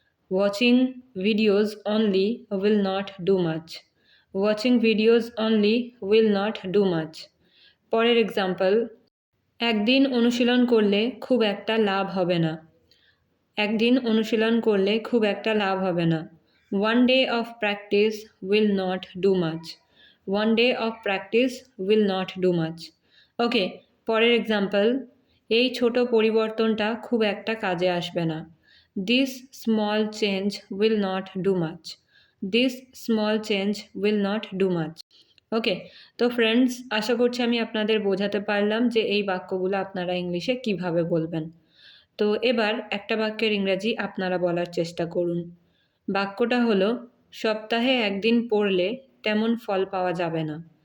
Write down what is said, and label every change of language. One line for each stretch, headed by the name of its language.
English: Watching videos only will not do much. Watching videos only will not do much.
Bangla: পরের example, একদিন অনুশীলন করলে খুব একটা লাভ হবে না। একদিন অনুশীলন করলে খুব একটা লাভ হবে না।
English: One day of practice will not do much. One day of practice will not do much.
Bangla: ওকে, পরের এক্সাম্পল, এই ছোট পরিবর্তনটা খুব একটা কাজে আসবে না।
English: This small change will not do much. This small change will not do much.
Bangla: ওকে, তো ফ্রেন্ডস, আশা করছি আমি আপনাদের বোঝাতে পারলাম যে এই বাক্যগুলো আপনারা ইংলিশে কিভাবে বলবেন। তো এবার একটা বাক্যের ইংরাজি আপনারা বলার চেষ্টা করুন। বাক্যটা হলো, সপ্তাহে একদিন পড়লে তেমন ফল পাওয়া যাবে না।